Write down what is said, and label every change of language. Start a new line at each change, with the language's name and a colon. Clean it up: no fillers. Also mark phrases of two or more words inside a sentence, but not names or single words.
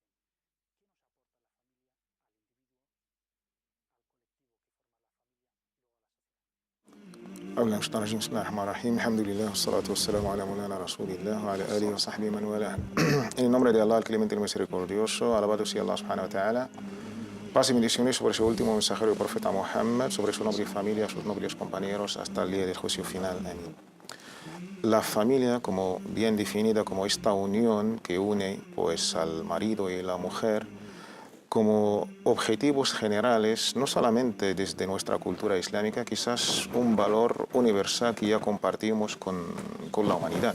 Spanish: En el nombre de Allah, el clemente y el misericordioso, alabado sea Allah
Arabic: سبحانه وتعالى.
Spanish: Paz y bendiciones sobre su último mensajero, el profeta Muhammad, sobre su noble familia, sus nobles compañeros, hasta el día del juicio final. Amén. La familia, como bien definida como esta unión que une pues al marido y la mujer, como objetivos generales, no solamente desde nuestra cultura islámica, quizás un valor universal que ya compartimos con la humanidad.